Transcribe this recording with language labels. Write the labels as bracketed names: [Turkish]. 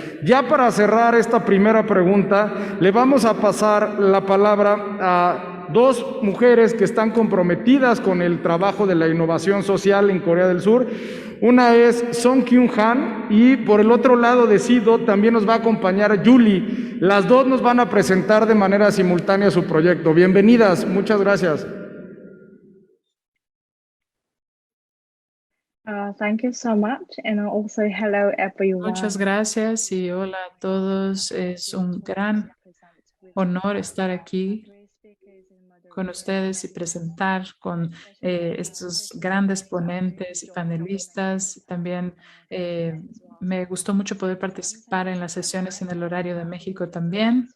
[Spanish] Ya para cerrar esta primera pregunta, le vamos a pasar la palabra a dos mujeres que están comprometidas con el trabajo de la innovación social en Corea del Sur. Una es Song Kyung Han y por el otro lado de SIDO también nos va a acompañar Julie. Las dos nos van a presentar de manera simultánea su proyecto. Bienvenidas, muchas gracias. [English] Thank you so much, and also hello everyone. [Spanish] Muchas gracias y hola a todos. Es un gran honor estar aquí con ustedes y presentar con estos grandes ponentes y panelistas, también Me gustó mucho poder participar en las sesiones en el horario de México también.